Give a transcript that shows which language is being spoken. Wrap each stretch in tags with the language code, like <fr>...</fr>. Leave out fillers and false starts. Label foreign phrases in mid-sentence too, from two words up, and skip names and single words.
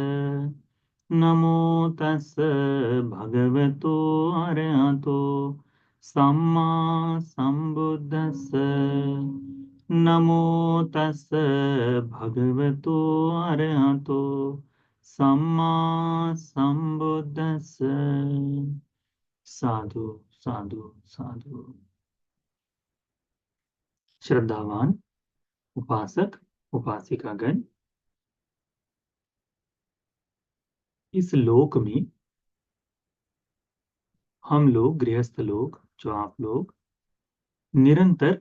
<pi>नमो तस् भगवतो अरहतो सम्मा संबुद्दस्स। नमो तस् भगवतो अरहतो सम्मा संबुद्दस्स।</pi> <hi>साधु साधु साधु। श्रद्धावान उपासक उपासिकागण, इस लोक में हम लोग गृहस्थ लोग, जो आप लोग, निरंतर</hi>